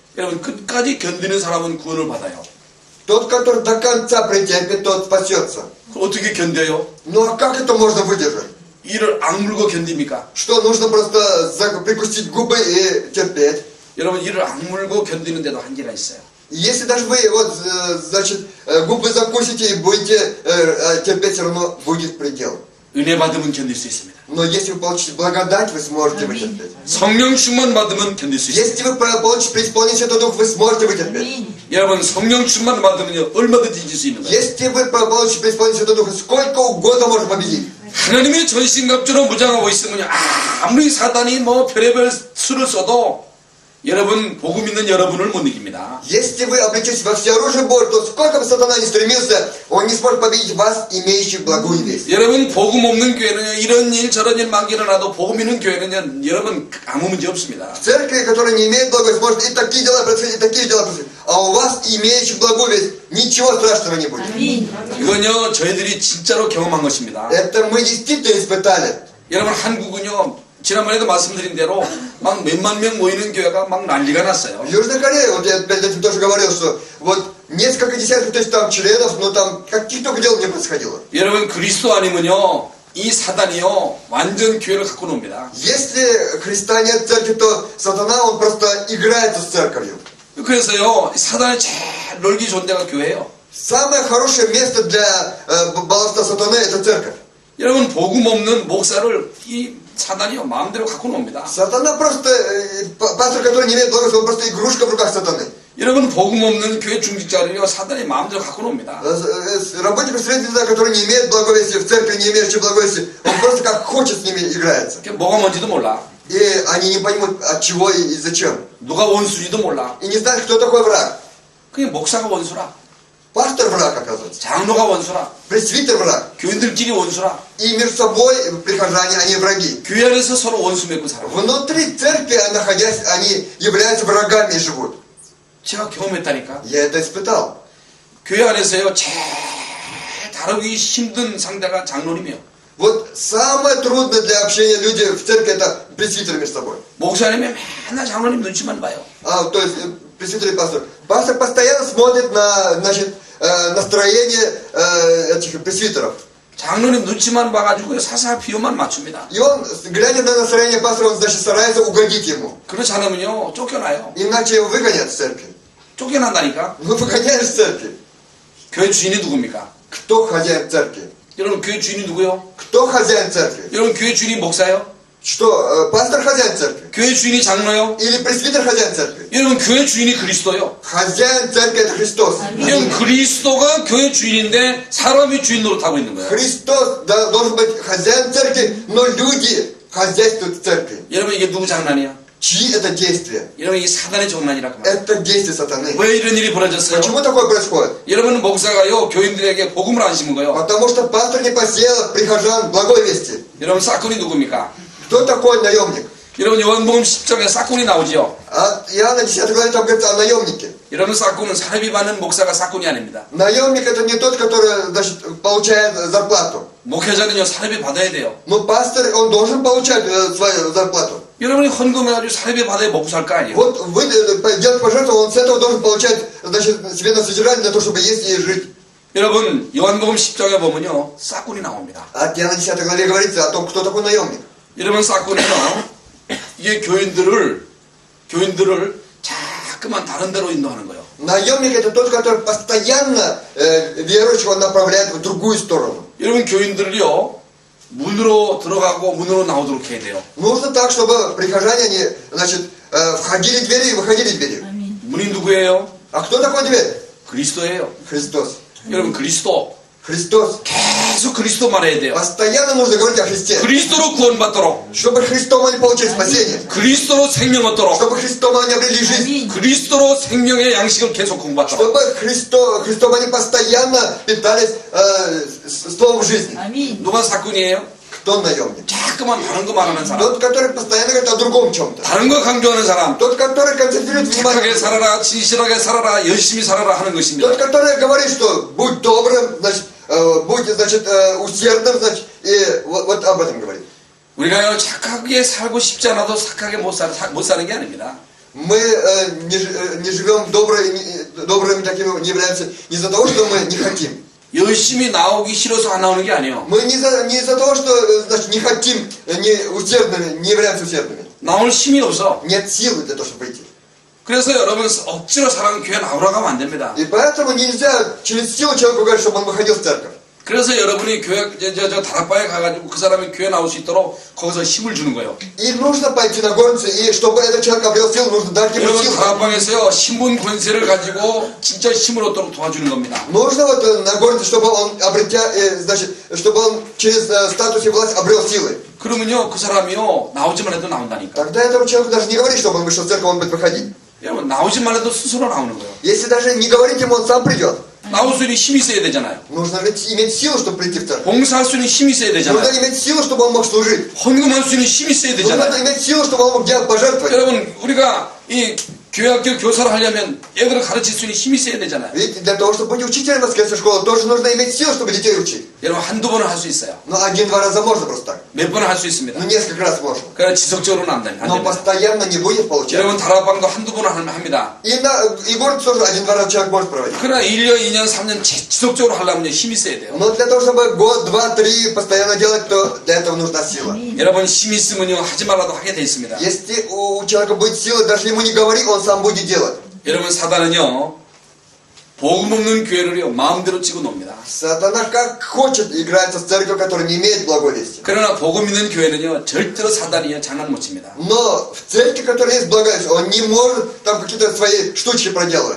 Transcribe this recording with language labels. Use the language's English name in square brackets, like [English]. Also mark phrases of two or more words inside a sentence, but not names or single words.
[Korean] 여러분 끝까지 견디는 사람은 구원을 받아요. [Russian] Тот, который до конца претерпит, тот спасется. [Korean] 어떻게 견뎌요? [Russian] Ну а как это можно выдержать? [Korean] 이를 악물고 견딥니까? [Russian] Что, нужно просто прикусить губы и терпеть? [Korean] 여러분 이를 악물고 견디는데도 한계가 있어요. [Russian] Если даже вы вот, значит, губы закусите и будете терпеть, все равно будет предел. [Korean] 은혜 받으면 견딜 수 있습니다. [Russian] Но если вы получите благодать, вы сможете вытерпеть. [Korean] 성령 충만 받으면 견딜 수 있습니다. [Russian] Если вы получите преисполнение Святого Духа, вы сможете вытерпеть. [Korean] 여러분 성령 충만 받으면요 얼마든지 이길 수 있는 거예요. [Russian] Если вы получите преисполнение Святого Духа, сколько угодно можно победить. [Korean] 하나님의 전신갑주로 무장하고 있으면요 아무리 사단이 뭐 별의별 수를 써도 여러분 복음 있는 여러분을 못 이깁니다. [Russian] Если вы облечетесь во всеоружие Божие, то сколько бы сатана ни стремился, он не сможет победить вас, имеющих благую весть. [Korean] 여러분 복음 없는 교회는요 이런 일 저런 일 막 일어나도 복음 있는 교회는요 여러분 아무 문제 없습니다. [Russian] В церкви, которая не имеет благой вести, может и такие дела происходить, и такие дела происходить. А у вас, имеющих благую весть, ничего страшного не будет. [Korean] 이건요 저희들이 진짜로 경험한 것입니다. [Russian] Это мы действительно испытали. [Korean] 여러분 한국은요 지난번에도 말씀드린 대로 막 몇만 명 모이는 교회가 막 난리가 났어요. [Russian] В Южной Корее, вот я перед этим тоже говорил, что вот несколько десятков тысяч там членов, но там каких только дел не происходило. [Korean] 여러분 그리스도 아니면요 이 사단이요 완전 교회를 갖고 놉니다. [Russian] Если Христа нет в церкви, то сатана, он просто играется с церковью. [Korean] 그래서요 사단이 제일 놀기 좋은 데가 교회예요. [Russian] Самое хорошее место для балласта сатаны – это церковь. [Korean] 여러분 복음 없는 목사를 이 사단이요 마음대로 갖고 놉니다. [Russian] Сатана просто, пастор, который не имеет благословения, он просто игрушка в руках сатаны. [Korean] 여러분 복음 없는 교회 중직자를요 사단이 마음대로 갖고 놉니다. [Russian] Работник представителя, который не имеет благовестия, в церкви не имеющий благовестия, он просто как хочет с ними играется. [Korean] 그게 뭐가 뭔지도 몰라. [Russian] И они не поймут, от чего и зачем. [Korean] 누가 원수인지도 몰라. [Russian] И не знают, кто такой враг. [Korean] 그게 목사가 원수라. [Russian] Пастор враг, оказывается. [Korean] 장로가 원수라. [Russian] Пресвитер враг. [Korean] 교인들끼리 원수라. [Russian] И между собой прихожане, они враги. [Korean] 교회 안에서 서로 원수 맺고 살아. [Russian] Внутри церкви, находясь, они являются врагами и живут. [Korean] 제가 경험했다니까. [Russian] Я это испытал. [Korean] 교회 안에서요 제일 다루기 힘든 상대가 장로님이요. [Russian] Вот самое трудное для общения люди в церкви – это пресвитеры между собой. [Korean] 목사님이 맨날 장로님 눈치만 봐요. [Russian] То есть пресвитер и пастор. Пастор постоянно смотрит на, значит, настроение этих пресвитеров. [Korean] 장로님 눈치만 봐가지고 사사 비유만 맞춥니다. [Russian] И он, глядя на настроение пастора, он, значит, старается угодить ему. [Korean] 그렇지 않으면요 쫓겨나요. [Russian] Иначе его выгонят из церкви. [Korean] 쫓겨난다니까. [Russian] Ну, выгоняют из церкви. [Korean] 교회 주인이 누굽니까? [Russian] Кто хозяин церкви? [Korean] 여러분 교회 주인이 누구요? [Russian] Кто хозяин церкви? [Korean] 여러분 교회 주인이 목사요? [Russian] Что, пастор хозяин церкви? [Korean] 교회 주인이 장로요? [Russian] Или пресвитер хозяин церкви? [Korean] 여러분 교회 주인이 그리스도요? [Russian] Хозяин церкви – это Христос. [Korean] 여러분 그리스도가 교회 주인인데 사람이 주인 노릇하고 있는 거예요. [Russian] Христос должен быть хозяин церкви, но люди хозяйствуют в церкви. [Korean] 여러분 이게 누구 장난이야? [Russian] Чьи это действия? [Korean] 여러분 이게 사단의 장난이라고 말이에요. [Russian] Это действие сатаны. [Korean] 왜 이런 일이 벌어졌어요? [Russian] Почему такое происходит? [Korean] 여러분 목사가요 교인들에게 복음을 안 심은 거예요. [Russian] Потому что пастор не посеял прихожан благой вести. [Korean] 여러분 사건이 누굽니까? [Russian] Кто такой наемник? [Korean] 여러분 요한복음 10장에 사건이 나오죠. [Russian] А Иоанна 10 главе там говорится о наемнике. [Korean] 여러분 사건은 사례비 받는 목사가 사건이 아닙니다. [Russian] Наемник это не тот, который, значит, получает зарплату. [Korean] 목회자는요 사례비 받아야 돼요. [Russian] Но пастор, он должен получать свою зарплату. [Korean] 여러분이 헌금해가지고 사례비 받아야 먹고 살 거 아니에요. [Russian] Вот вы делаете пожертвование, он с этого должен получать, значит, себе на содержание для того, чтобы есть и жить. [Korean] 여러분 요한복음 10장에 보면요 사건이 나옵니다. [Russian] А Иоанна 10 главе говорится о том, кто такой наемник. [Korean] 여러분 사건은요 이게 교인들을 자꾸만 다른 데로 인도하는 거예요. [Russian] Наемник это тот, который постоянно верующего направляет в другую сторону. [Korean] 여러분 교인들을요 문으로 들어가고 문으로 나오도록 해야 돼요. [Russian] Нужно так, чтобы прихожане, они, значит, входили в двери и выходили в двери. [Korean] 문이 누구예요? [Russian] А кто такой дверь? [Korean] 그리스도예요. [Russian] Христос. [Korean] 여러분 그리스도 [Russian] Христос. [Korean] 계속 그리스도 말해야 돼요. [Russian] Постоянно нужно говорить о Христе. [Korean] 그리스도로 구원받도록, [Russian] Чтобы Христом они получили спасение. [Korean] 그리스도로 생명 얻도록, [Russian] Чтобы Христом они обрели жизнь. [Korean] 그리스도로 생명의 양식을 계속 공부하도록. [Russian] Чтобы Христом они постоянно питались словом жизни. [Korean] 누가 사건이에요? [Russian] Кто наемник? [Korean] 자꾸만 다른 거 말하는 사람, [Russian] Тот, который постоянно говорит о другом чем-то. [Korean] 다른 거 강조하는 사람, [Russian] Тот, который концентрирует [Korean] 착하게 [Russian] внимание. [Korean] 살아라, 진실하게 살아라, 열심히 살아라 하는 것입니다. [Russian] Тот, который говорит, что будь добрым, значит, будь, значит, усердным, значит, и вот об этом говорит. [Korean] 우리가요 착하게 살고 싶지 않아도 착하게 못 사는 게 아닙니다. [Russian] Мы не живем добрыми такими, не являемся не из-за того, что мы не хотим. [Korean] 열심히 나오기 싫어서 안 на오는 게 아니에요. [Russian] Мы не из-за того, что значит, не хотим, не усердными, не являемся усердными. [Korean] 나올 힘이 없어. [Russian] Нет силы для того, чтобы прийти. [Korean] 그래서 여러분 억지로 사람 교회 나오라고 하면 안 됩니다. [Russian] И поэтому нельзя через силу человеку говорить, чтобы он выходил в церковь. [Korean] 그래서 여러분이 교회 저 다락방에 가가지고 그 사람이 교회 나올 수 있도록 거기서 힘을 주는 거예요. [Russian] И нужно пойти на горницу, и чтобы этот человек обрел силу, нужно дать ему [Korean] 여러분 [Russian] силу. [Korean] 다락방에서요 신분 권세를 가지고 진짜 힘을 얻도록 도와주는 겁니다. [Russian] Нужно вот на горнице, чтобы он значит, чтобы он через статус и власть обрел силы. [Korean] 그러면요 그 사람이요 나오지만 해도 나온다니까. [Russian] Тогда этому человеку даже не говорить, чтобы он вышел в церковь, он будет выходить. [Korean] 여러분 나오지만 해도 스스로 나오는 거예요. [Russian] Если даже не говорить ему, он сам придет. [Korean] 나올 수 있는 힘이 있어야 되잖아요. [Russian] Нужно иметь силу, чтобы прийти в церковь. [Korean] 봉사할 수 있는 힘이 있어야 [Russian] Нужно [Korean] 되잖아요. [Russian] иметь силу, чтобы он мог служить. [Korean] 헌금할 수 있는 힘이 있어야 되잖아요. [Russian] Нужно иметь силу, чтобы он мог делать пожертвовать. [Korean] 여러분 우리가 이 교회학교 교사를 하려면 애들을 가르칠 수 있는 힘이 있어야 되잖아요. [Russian] Ведь для того, чтобы быть учителем воскресной школы, тоже нужно иметь силу, чтобы детей учить. [Korean] 여러분 한두 번은 할 수 있어요. [Russian] Но один-два раза можно просто так. [Korean] 몇 번은 할 수 있습니다. [Russian] Ну, несколько раз можно. [Korean] 그러나 지속적으로는 안 됩니다. [Russian] Но постоянно не будет получаться. [Korean] 여러분 다락방도 한두 번은 합니다. [Russian] И город тоже один-два раза человек может проводить. [Korean] 그러나 1년, 2년, 3년 지속적으로 하려면 힘이 있어야 돼요. [Russian] Но для того, чтобы год, два, три постоянно делать, то для этого нужна сила. [Korean] 여러분 힘이 있으면요 하지 말라도 하게 돼 있습니다. [Russian] Если у человека будет сила, даже ему не говори, он сам будет делать. [Korean] 여러분 사단은요 복음 없는 교회를요 마음대로 치고 놉니다. [Russian] Сатана как хочет играется с церковью, которая не имеет благовестия. [Korean] 그러나 복음 있는 교회는요 절대로 사단이요 장난 못 칩니다. [Russian] Но в церкви, которая есть благовестие, он не может там какие-то свои штучки проделывать.